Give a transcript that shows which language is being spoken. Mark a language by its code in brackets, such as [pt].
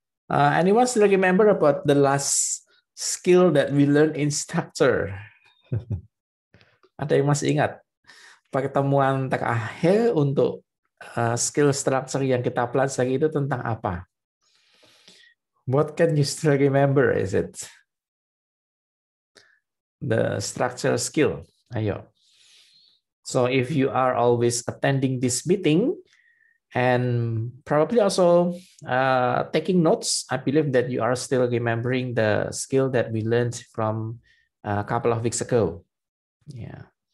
[en] Anyone still remember about the last skill that we learned in structure? [id] Ada yang masih ingat? Pertemuan terakhir untuk skill structure yang kita pelajari itu tentang apa? [en] What can you still remember? Is it the structure skill? Ayo. So if you are always attending this meeting and probably also taking notes, I believe that you are still remembering the skill that we learned from a couple of weeks ago. Yeah.